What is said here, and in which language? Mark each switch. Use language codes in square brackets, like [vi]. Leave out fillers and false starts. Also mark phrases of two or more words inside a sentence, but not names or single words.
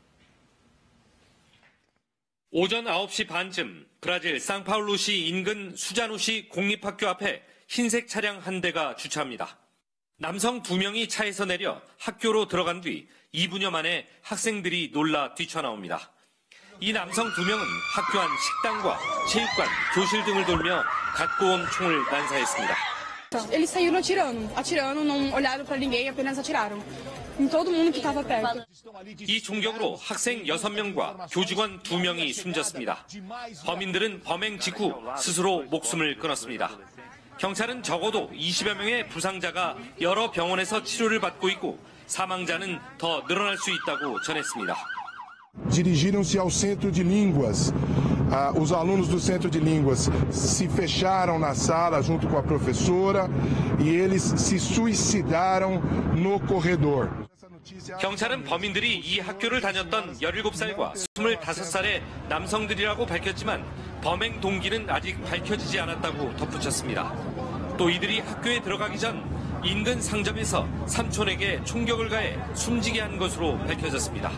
[ko] 오전 9시 반쯤 브라질 상파울루시 인근 수자누시 공립학교 앞에 흰색 차량 한 대가 주차합니다. 남성 2명이 차에서 내려 학교로 들어간 뒤 2분여 만에 학생들이 놀라 뛰쳐나옵니다. 이 남성 2명은 학교 안 식당과 체육관, 교실 등을 돌며 갖고 온 총을 난사했습니다. [pt] Eles saíram atirando, não olharam para ninguém, apenas atiraram. Em todo mundo que estava perto. [ko] 이 총격으로 학생 6명과 교직원 2명이 숨졌습니다. 범인들은 범행 직후 스스로 목숨을 끊었습니다. 경찰은 적어도 20여 명의 부상자가 여러 병원에서 치료를 받고 있고 사망자는 더 늘어날 수 있다고 전했습니다. [pt] Dirigiram-se ao centro de línguas. Os alunos do centro de línguas se fecharam na sala junto com a professora e eles se suicidaram no corredor. [ko] 경찰은 범인들이 이 학교를 다녔던 17살과 25살의 남성들이라고 밝혔지만 범행 동기는 아직 밝혀지지 않았다고 덧붙였습니다. 또 이들이 학교에 들어가기 전 인근 상점에서 삼촌에게 총격을 가해 숨지게 한 것으로 밝혀졌습니다.